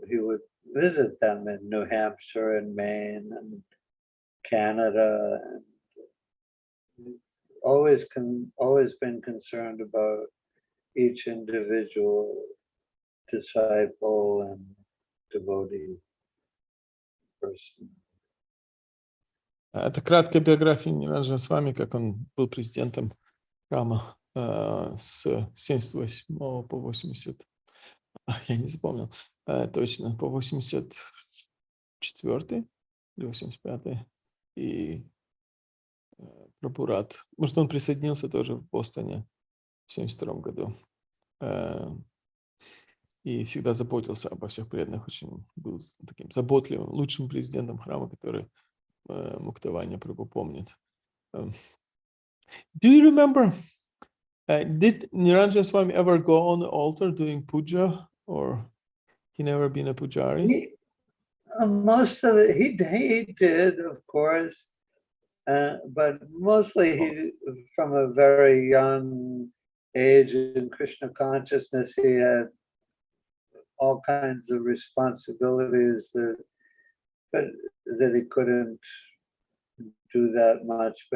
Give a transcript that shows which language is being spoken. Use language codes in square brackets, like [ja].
[en] He would visit them in New Hampshire and Maine and Canada. And always been concerned about each individual disciple and devotee person. [ru] Это краткая биография Ниранджана Свами, как он был президентом храма с 78 по 80, я не запомнил точно, по 84 или 85, и Прабхурат. Может, он присоединился тоже в Бостоне в 72 году. И всегда заботился обо всех преданных, очень был таким заботливым, лучшим президентом храма, который Muktavanya Prabhu помнит. [en] Do you remember, did Niranjana Swami ever go on the altar doing puja, or he never been a pujari? Most of it, he did, of course, but mostly he, from a very young age in Krishna consciousness, he had all kinds of responsibilities that he couldn't do that much.